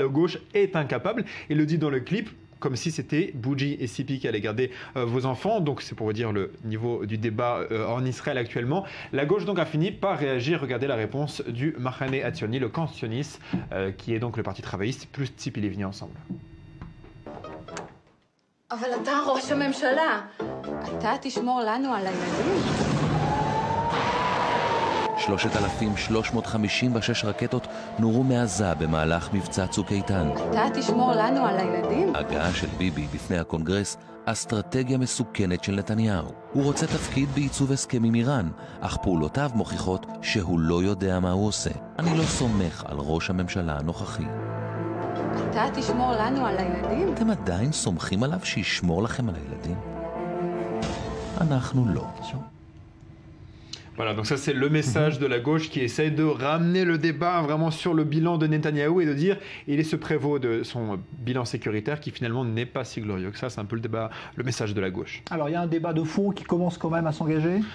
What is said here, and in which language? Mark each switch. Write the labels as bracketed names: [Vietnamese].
[French] La gauche est incapable. Il le dit dans le clip, comme si c'était Bougie et Sipi qui allaient garder vos enfants. Donc c'est pour vous dire le niveau du débat en Israël actuellement. La gauche donc a fini par réagir. Regardez la réponse du Machane Hatzioni, le camp sioniste, qui est donc le parti travailliste, plus Sipi Livni ensemble. [Hebrew] אבל אתה ראש הממשלה, אתה תשמור לנו על הילדים. 3,356 רקטות נורו מעזה במהלך מבצע צוק איתן. אתה תשמור לנו על הילדים? הגעה של ביבי בפני הקונגרס, אסטרטגיה מסוכנת של נתניהו. הוא רוצה תפקיד בעיצוב הסכם עם איראן, אך פעולותיו מוכיחות שהוא לא יודע מה הוא עושה. אני לא סומך על ראש הממשלה הנוכחי. אתה תשמור לנו על הילדים? אתם עדיין סומכים עליו שישמור לכם על הילדים? אנחנו לא. [French] Voilà, donc ça c'est le message de la gauche qui essaye de ramener le débat vraiment sur le bilan de Netanyahou et de dire il se prévaut de son bilan sécuritaire qui finalement n'est pas si glorieux que ça. C'est un peu le débat, le message de la gauche. Alors il y a un débat de fond qui commence quand même à s'engager.